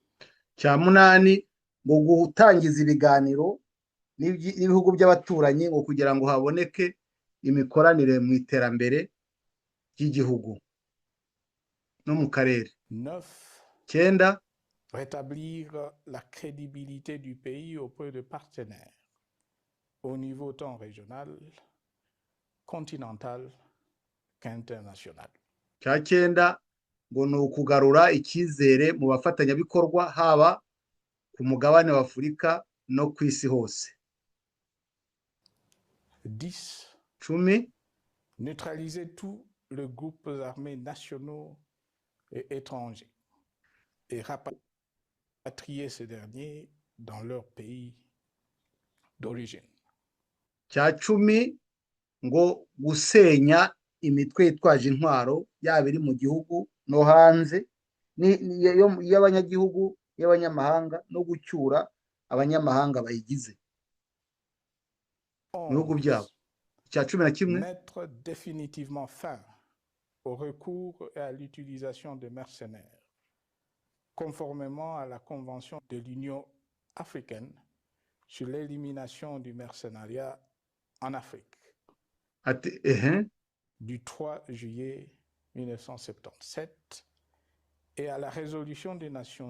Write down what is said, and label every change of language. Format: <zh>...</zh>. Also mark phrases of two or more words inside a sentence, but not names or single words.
<rw>Cya munani, ngo gutangiza ibiganiro n'ibihugu by'abaturanyi ngo kugira ngo haboneke imikoranire mu iterambere ry'igihugu no mu karere. 9. Cyenda,</rw> <fr>Rétablir la crédibilité du pays auprès de partenaires au niveau tant régional, continental qu'international.</fr> <rw>cya cyenda ngo ni ukugarura icyizere mu bafatanyabikorwa haba ku mugabane wa Afurika no ku isi hose. 10. 10,</rw> <fr>Neutraliser tous les groupes armés nationaux et étrangers et rapatrier ces derniers dans leur pays d'origine.</fr> <rw>cya 10 ngo gusenya imitwe yitwaje intwaro yaba iri mu gihugu no hanze y'abanyagihugu y'abanyamahanga no gucyura abanyamahanga bayigize mu bihugu byabo. cya 11,</rw> <fr>Mettre définitivement fin au recours et à l'utilisation de mercenaires, conformément à la Convention de l'Union africaine sur l'élimination du mercenariat en Afrique du 3 juillet 1977 et à la résolution des Nations</fr>